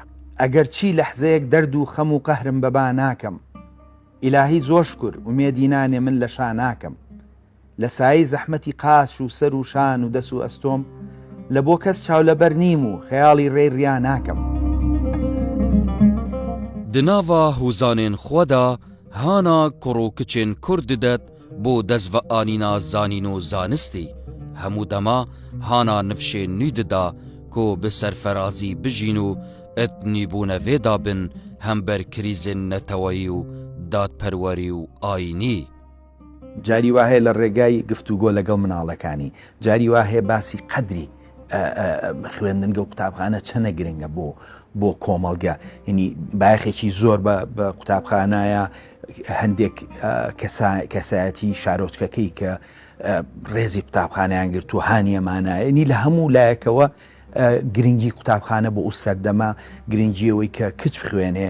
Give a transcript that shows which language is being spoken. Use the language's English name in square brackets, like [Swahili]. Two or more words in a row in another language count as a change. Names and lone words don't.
[Central Kurdish] ئەگەر چی لەحزەیەک دەرد و خەم و قەهرم بەبا ناکەم ئیلاهی زۆر شکر ومێدی نانێ من لە شا ناکەم لە سایی زەحمەتی قاش و سەر و شان و دەس و ئەستۆم لە بۆ کەس چاو لەبەر نیم و خەیاڵی ڕێڕیا ناکەم [Kurdish] دناوا هوزانên xwe de hana kurokçên Kurd dided bo dezveanîna zanîn û zanistî hemû dema hana nifşên nû dida ku bi serferazî bijîn û etnîbûne vê dabin hem ber krîzên neteweyî û dadperwerî û ayînî [Central Kurdish] جاری وهەیە لە ڕێگای گفتوگۆ لەگەڵ مناڵەکانی جاری وهەیە باسی قەدری خوێندنگە و قوتابخانە چەنە گرنگە بۆ کۆمەڵگە ینی باەخێکی زۆر بە قوتابخانایە هەندێک کەسایەتی شارۆچکەکەی کە ڕێزی قوتابخانیان گرت و هانیەمانایە لە هەموو لایەکەوە گرنگی قوتابخانە بۆ ئەو سەردەما گرنگیەوەی کە کچ بخوێنێ